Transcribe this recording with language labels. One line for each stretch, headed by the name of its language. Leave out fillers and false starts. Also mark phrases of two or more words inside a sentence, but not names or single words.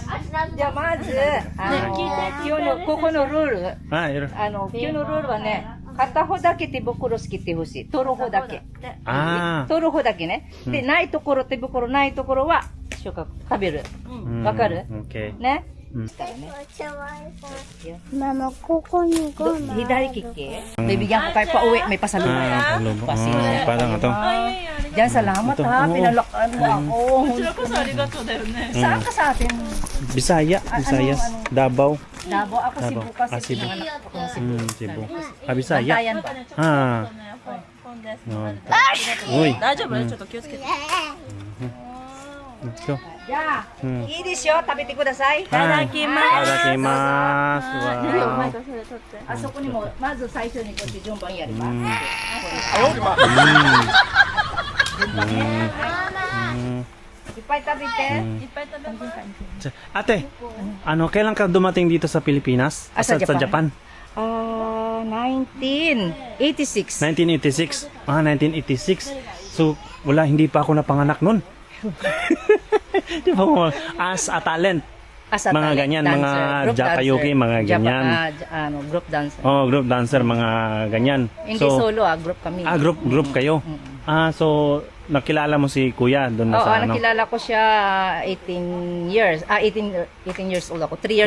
Japanese: じゃあまず、今日のここのルール、はい、よろ今日のルールはね、片方だけ手袋つけてほしい。取る方だけ。あ取る方だけね。で、ないところ、手袋ないところは、収穫、食べる。ー。わかるオッケー。ね。うんしたらね。
Filipino: Mama, kukunin ko.
Japanese: 左利き.
Filipino: Bibigyan ko kayo pa uwi, may pasalubong. Pasalubong. Pasilya. Parang ito. Diyan, salamat Ito, ha. oo. Pinalakaan mo ako. Saan ka sa atin? Bisaya, Visayas, Davao. Davao. Ako Davao. Cebu kasi. Ah, Cebu. Pinanganak ako ng Cebu. Cebu. Ah, Bisaya. Bantayan ba? Ah. Uy.
Japanese: 大丈夫ちょっと気をつけて。
Filipino: Ito.
Japanese: じゃあ、いいですよ。食べてください。いただきます。わあそこにも、まず最初にこうやって順番やります。いっぱい食べて。
Filipino: Ate, kailan ka dumating dito sa Pilipinas? Ah, sa Japan. Japan? 1986. 1986. 1986. So, hindi pa ako napanganak nun. Di ba mo,
English: as a talent. As a
Filipino: Mga talent ganyan, dancer, mga group Japayuki, dancer. mga ganyan.
English: Group dancer.
Filipino: Oh,
English: group dancer,
Filipino: mga ganyan. Hindi
English: solo group
Filipino: kami. Group kayo. So, nakilala mo si Kuya doon na Oo, sa nakilala ko siya
English: 18 years. 18 years old
Filipino: ako.
English: 3 years